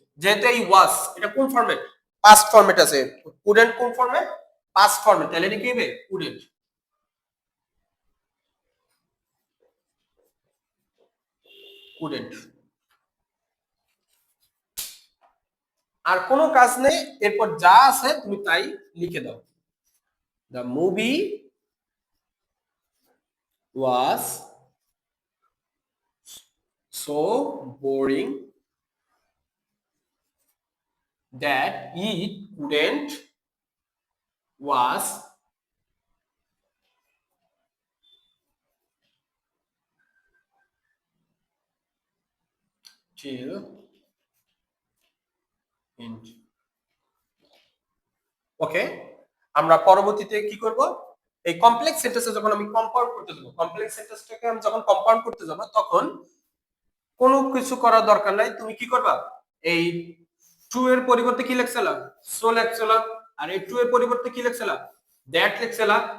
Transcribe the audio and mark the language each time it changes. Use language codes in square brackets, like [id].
[bn] যেহেতু এই ওয়াজ এটা কোন ফর্মেট, পাস্ট ফর্মেট আছে, কুডেন্ট কোন ফর্মেট, পাস্ট ফর্মেট, তাহলে এটা কি হবে, কুডেন্ট। কুডেন্ট। আর কোনো কাজ নেই, এরপর যা আছে তুমি তাই লিখে দাও। [en] The movie was so boring that it couldn't watch till end. [bn] ওকে, আমরা পরবর্তীতে কি করব, এই কমপ্লেক্স সেন্টেন্সে যখন আমি কম্পাউন্ড করতে যাব, কমপ্লেক্স সেন্টেন্সটাকে আমি যখন কম্পাউন্ড করতে যাব, তখন কোনো কিছু করার দরকার নাই, তুমি কি করবা, এই টু এর পরিবর্তে কি লিখছিলা, সো লিখছিলা, আর এই টু এর পরিবর্তে কি লিখছিলা, দ্যাট লিখছিলা।